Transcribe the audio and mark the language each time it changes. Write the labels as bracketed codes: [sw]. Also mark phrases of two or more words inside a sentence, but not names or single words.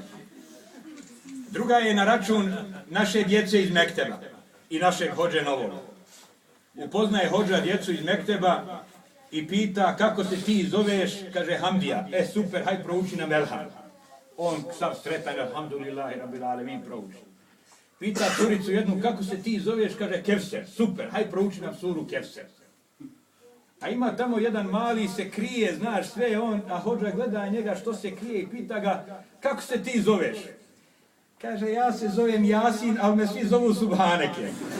[bs] Druga je na račun naše djece iz Mekteba i našeg hodže novog. Upoznaje hodža djecu iz Mekteba i pita kako se ti zoveš, kaže Hamdija. Super, haj prouči nam Elham. On sav sretan, [ar] الحمد لله رب العالمين, [bs] prouči. Pita curicu jednu, kako se ti zoveš, kaže Kevser. Super, haj prouči nam suru Kevser. A ima tamo jedan mali, se krije, znaš sve on, a hodža gleda njega što se krije i pita ga, kako se ti zoveš? Kaže, ja se zovem Jasin, ali me svi zovu Subhaneke.